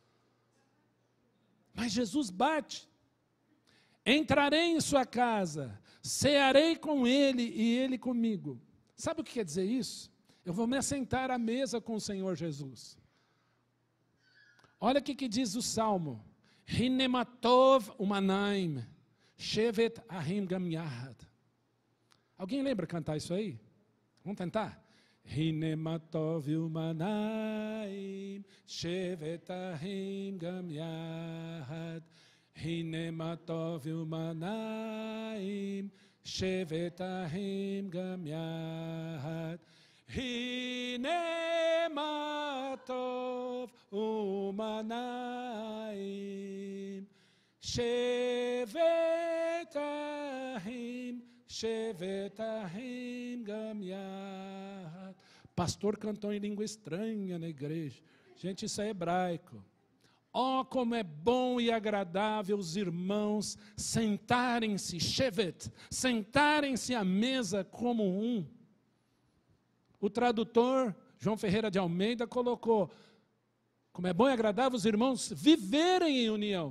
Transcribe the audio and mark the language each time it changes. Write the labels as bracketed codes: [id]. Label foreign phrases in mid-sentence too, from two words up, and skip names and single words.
[pt] Mas Jesus bate. Entrarei em sua casa, cearei com ele e ele comigo. Sabe o que quer dizer isso? Eu vou me assentar à mesa com o Senhor Jesus. Olha o que diz o Salmo. [he] הנה מה טוב ומה נעים, שבת אחים גם יחד. [pt] Alguém lembra cantar isso aí? Vamos tentar? [he] הנה מה טוב ומה נעים, שבת אחים גם יחד. הנה מה טוב ומה נעים, שבת אחים גם יחד. הנה מה טוב ומה נעים, שבת אחים גם יחד. [pt] Pastor cantou em língua estranha na igreja. Gente, isso é hebraico. Oh, como é bom e agradável os irmãos sentarem-se, shevet, sentarem-se à mesa como um. O tradutor, João Ferreira de Almeida, colocou: como é bom e agradável os irmãos viverem em união.